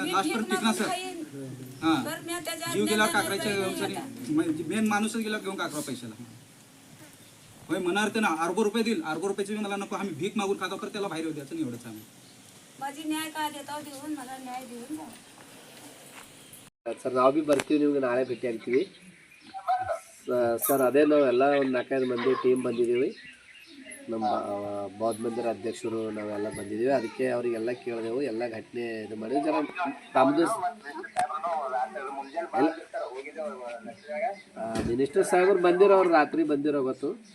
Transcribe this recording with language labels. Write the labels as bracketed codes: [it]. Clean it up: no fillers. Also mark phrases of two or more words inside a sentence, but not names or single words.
[mr] भीक पर्यंत टिकणार मागून सर. खाईन. हा तर मी त्याच्या जीव गेला ज्ञानाने काकराच्या काही नाही आता. मेन माणूसच गेला घेऊन काकरा पैशाला होय म्हणणार ते ना अर्बो रुपये देईल, अर्बो रुपयाचे मला नको, आम्ही भीक मागून खातो तर त्याला बाहेर येऊ द्यायचं नाही. एवढंच आम्ही माझी न्याय काय देताव देऊन मला न्याय देऊन जा. [kn] ಸರ್ ನಾವು ಭೀ ಬರ್ತೀವಿ, ನಿಮ್ಗೆ ನಾಳೆ ಭೇಟಿ ಆಗ್ತೀವಿ ಸರ್. ಅದೇ ನಾವೆಲ್ಲ ಒಂದು 4-5 ಮಂದಿ ಟೀಮ್ ಬಂದಿದ್ದೀವಿ, ನಮ್ಮ ಬೌದ್ಧ ಮಂದಿರ ಅಧ್ಯಕ್ಷರು ನಾವೆಲ್ಲ ಬಂದಿದ್ದೀವಿ. ಅದಕ್ಕೆ ಅವರಿಗೆಲ್ಲ ಕೇಳಿದೆವು, ಎಲ್ಲ ಘಟನೆ ಇದು ಮಾಡಿದ್ವಿ. ಜರ ತಮ್ಮದು ಮಿನಿಸ್ಟರ್ ಸಾಹೇಬರು ಬಂದಿರೋ, ಅವ್ರು ರಾತ್ರಿ ಬಂದಿರೋ ಗೊತ್ತು.